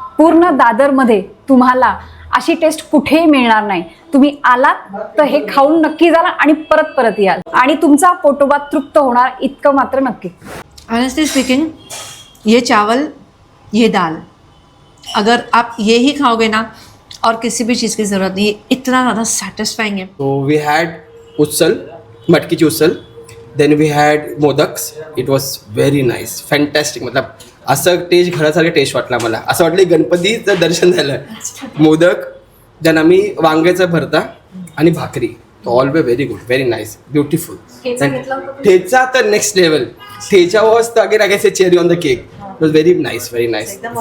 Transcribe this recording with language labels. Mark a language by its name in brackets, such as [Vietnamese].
[Marathi] पूर्ण दादरमध्ये तुम्हाला अशी टेस्ट कुठेही मिळणार नाही. तुम्ही आलात तर हे खाऊन नक्की जाल आणि परत परत याल आणि तुमचा पोटोबा तृप्त होणार इतकं मात्र नक्की. [English] honestly speaking, [Hindi] ये चावल, ये दाल, अगर आप ये ही खाओगे ना और किसी भी चीज़ की ज़रूरत नहीं, ये इतना ज़्यादा सेटिस्फाइंग है. [English] So we had ussal, [Marathi] मटकीची उसल. [English] Then we had modaks. It was very nice, fantastic. [Marathi] मतलब असं टेस्ट घरासारखं टेस्ट वाटला मला. असं वाटलं गणपतीचं दर्शन झालं. मोदक, देन आम्ही वांग्याचा भरता आणि भाकरी. [English] All way very good, very nice, beautiful. [Marathi] ठेचा तर [English] Next level. Thecha was the again I say cherry on the cake. It was very nice, very nice.